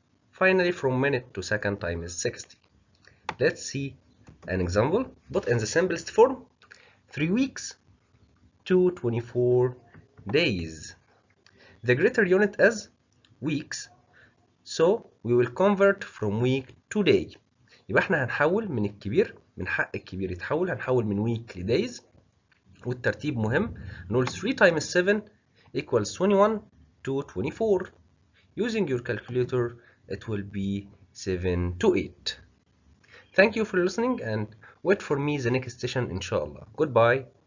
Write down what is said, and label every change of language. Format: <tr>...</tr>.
<en>Finally, from minute to second times 60. Let's see an example, but in the simplest form: 3 weeks to 24 days. The greater unit is weeks, so we will convert from week to day.</en> <ar>يبقى احنا هنحول من الكبير، من حق الكبير يتحول، هنحول من week ل days. والترتيب مهم. نقول</ar> <en>3 times 7 equals 21 to 24. Using your calculator, it will be 7 to 8. Thank you for listening, and wait for me the next session, inshallah. Goodbye.</en>